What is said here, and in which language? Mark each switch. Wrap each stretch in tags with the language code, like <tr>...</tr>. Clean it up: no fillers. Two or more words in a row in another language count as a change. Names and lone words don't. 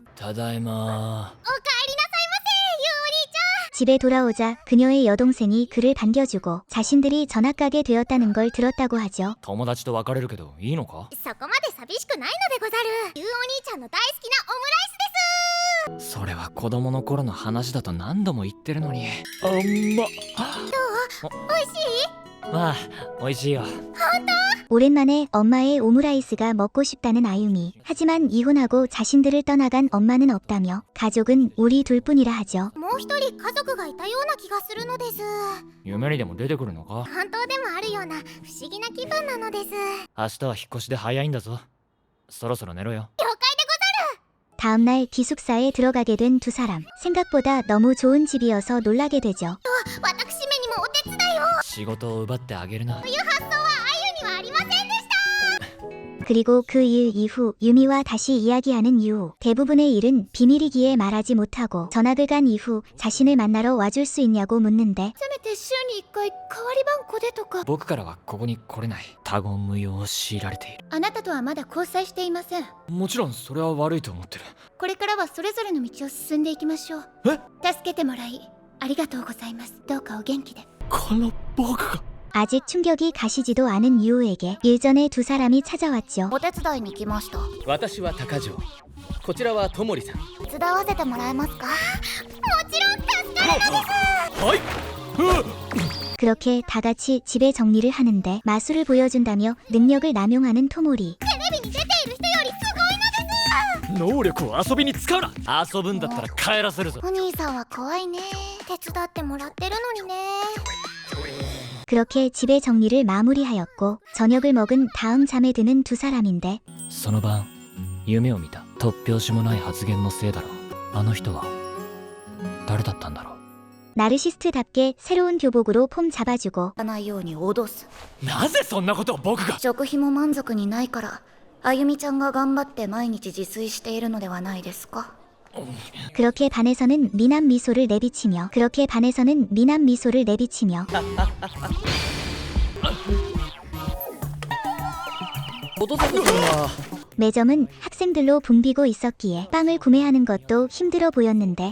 <ja>ただいま。おかえりなさいませ、ユウお兄ちゃん。</ja> <ko>집에 돌아오자 그녀의 여동생이 그를 반겨주고 자신들이 전학 가게 되었다는 걸 들었다고 하죠.</ko> <ja>友達と別れるけどいいのか。そこまで寂しくないのでござる。ユウお兄ちゃんの大好きなオムライスです。それは子供の頃の話だと何度も言ってるのに。あんま。どう？美味しい？まあ美味しいよ。本当？</ja> <ko>오랜만에 엄마의 오므라이스가 먹고 싶다는 아유미. 하지만 이혼하고 자신들을 떠나간 엄마는 없다며 가족은 우리 둘뿐이라 하죠.</ko> <ja>もう一人家族がいたような気がするのです。夢にでも出てくるのか。本当でもあるような不思議な気分なのです。明日は引っ越しで早いんだぞ。そろそろ寝ろよ。</ja> <ko>다음날 기숙사에 들어가게 된 두 사람. 생각보다 너무 좋은 집이어서 놀라게 되죠.</ko> <ja>私めにもお手伝いを。仕事を奪ってあげるな。発想はあゆにはありませんでした。</ja> <ko>그리고 그 일 이후 유미와 다시 이야기하는 이후 대부분의 일은 비밀이기에 말하지 못하고 전학을 간 이후 자신을 만나러 와줄 수 있냐고 묻는데</ko> <ja>せめて週に1回代わり番号でとか。僕からはここに来れない。他言無用を強いられている。あなたとはまだ交際していません。もちろんそれは悪いと思ってる。これからはそれぞれの道を進んでいきましょう。え？助けてもらいありがとうございます。どうかお元気で。この僕が</ja> <ko>아직 충격이 가시지도 않은 유우에게 일전에 두 사람이 찾아왔죠.</ko> <ja>お手伝いに来ました。私は高城、こちらはともりさん。手伝わせてもらえますか？もちろん助かる。はい。</ja> <ko>그렇게 다 같이 집의 정리를 하는데 마술을 보여준다며 능력을 남용하는 토모리.</ko> <ja>テレビに出ている人よりすごいのです。能力を遊びに使うな。遊ぶんだったら帰らせるぞ。お兄さんは怖いね。手伝ってもらってるのにね。</ja> <ko>그렇게 집의 정리를 마무리하였고 저녁을 먹은 다음 잠에 드는 두 사람인데</ko> <ja>その晩夢を見た。突拍子もない発言のせいだろう。あの人は誰だったんだろう。</ja> <ko>나르시스트답게 새로운 교복으로 폼 잡아주고</ko> <ja>ないように脅す。なぜそんなことを僕が。食費も満足にないからあゆみちゃんが頑張って毎日自炊しているのではないですか。</ja> <ko>그렇게 반해서는 미남 미소를 내비치며 매점은 학생들로 붐비고 있었기에 빵을 구매하는 것도 힘들어 보였는데</ko>